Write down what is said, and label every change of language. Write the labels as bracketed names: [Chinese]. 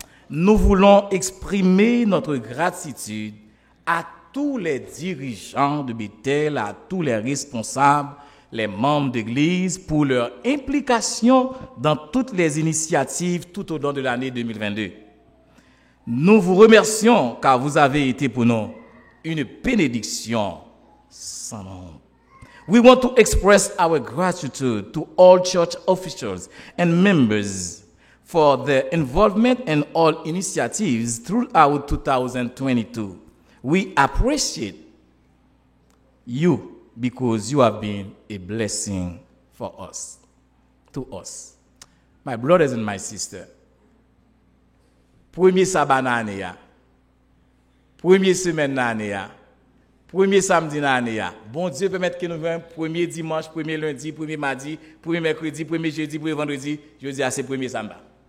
[French] Nous voulons exprimer notre gratitude à tous les dirigeants de Bethel, à tous les responsables, les membres d'église pour leur implication dans toutes les initiatives tout au long de l'année 2022. Nous vous remercions car vous avez été pour nous une bénédiction sans nom. [English] We want to express our gratitude to all church officials and members for their involvement in all initiatives throughout 2022. We appreciate you because you have been a blessing for us, to us. My brothers and my sisters, [French] premier sabbat l'année, premier semaine l'année, premier samedi l'année, bon Dieu permette que nous venions premier dimanche, premier lundi, premier mardi, premier mercredi, premier jeudi, premier vendredi, jeudi à ce premier sabbat.